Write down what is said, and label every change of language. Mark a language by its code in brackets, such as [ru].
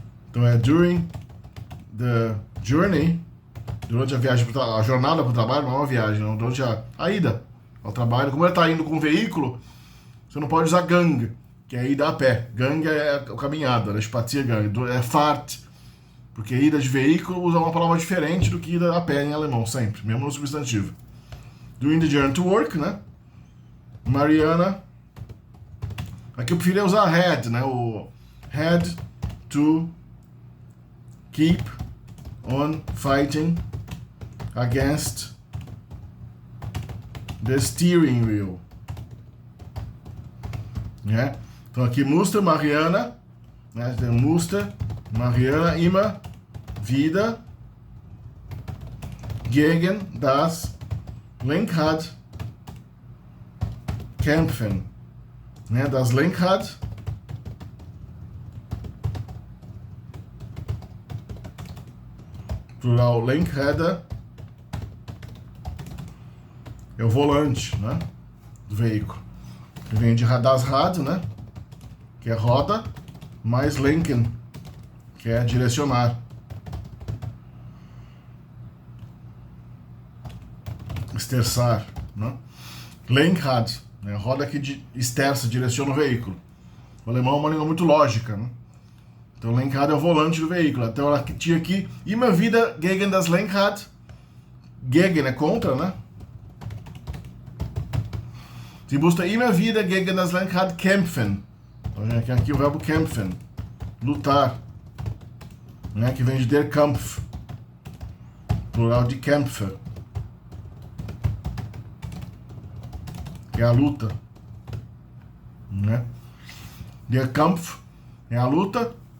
[pt] Então é [en] during the journey, [pt] durante a viagem, a jornada para o trabalho, não é uma viagem, não, durante a ida ao trabalho. Como ele está indo com um veículo, você não pode usar gang, que é a ida a pé. Gang é a caminhada, né? Spaziergang, é Fahrt, porque ida de veículo usa uma palavra diferente do que ida a pé em alemão, sempre, mesmo no substantivo. [en] During the journey to work, né? Mariana. [pt] Aqui eu preferia usar [en] had, né? O had to keep on fighting against the steering wheel. Né? [pt] Então aqui [de] musste Mariana, [pt] né? [de] Musste Mariana immer wieder gegen das Lenkrad kämpfen. [pt] Né? Das Lenkrad plural Lenkräder é o volante, né, do veículo. Que vem de das Rad, né, que é roda, mais lenken, que é direcionar. Esterçar, né? Lenkrad, né, roda que esterça, direciona o veículo. O alemão é uma língua muito lógica, né? Então, Lenkrad é o volante do veículo. Então, ela tinha aqui [de] immer wieder gegen das Lenkrad. [pt] Gegen é contra, né? [de] Sie musste immer wieder gegen das Lenkrad kämpfen. [pt] Então, aqui o verbo kämpfen. Lutar. Né? Que vem de der Kampf. Plural de Kämpfer. Que é a luta. Né? Der Kampf é a luta.